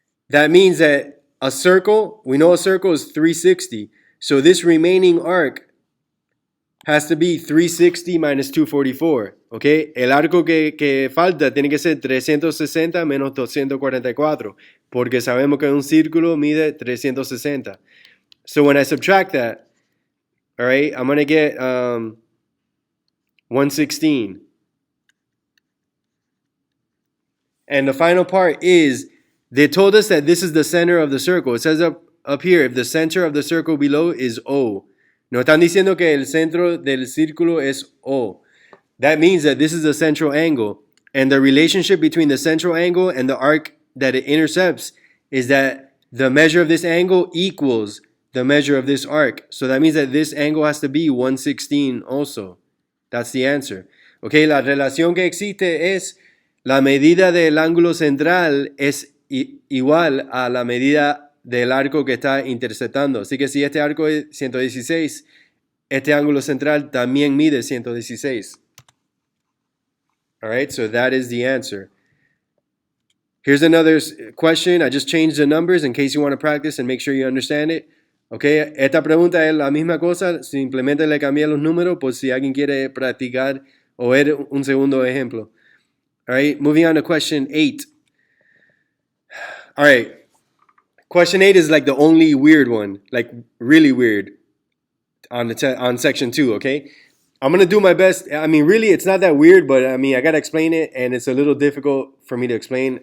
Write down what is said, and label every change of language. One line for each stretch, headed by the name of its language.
English: That means that a circle, we know a circle is 360. So this remaining arc has to be 360 minus 244.
Spanish: Okay, el arco que falta tiene que ser 360 menos 244, porque sabemos que un círculo mide 360.
English: So when I subtract that, all right, I'm going to get 116. And the final part is, they told us that this is the center of the circle. It says up here, if the center of the circle below is O.
Spanish: Nos están diciendo que el centro del círculo es O.
English: That means that this is the central angle. And the relationship between the central angle and the arc that it intercepts is that the measure of this angle equals the measure of this arc. So that means that this angle has to be 116 also. That's the answer.
Spanish: Okay, la relación que existe es la medida del ángulo central es igual a la medida del arco que está interceptando. Así que si este arco es 116, este ángulo central también mide 116.
English: All right, so that is the answer. Here's another question. I just changed the numbers in case you want to practice and make sure you understand it.
Spanish: Okay, esta pregunta es la misma cosa, simplemente le cambié los números por si alguien quiere practicar o ver un segundo ejemplo.
English: All right, moving on to question 8. All right, question 8 is like the only weird one, like really weird on section 2, okay? I'm going to do my best. I mean, really, it's not that weird, but I mean, I got to explain it, and it's a little difficult for me to explain.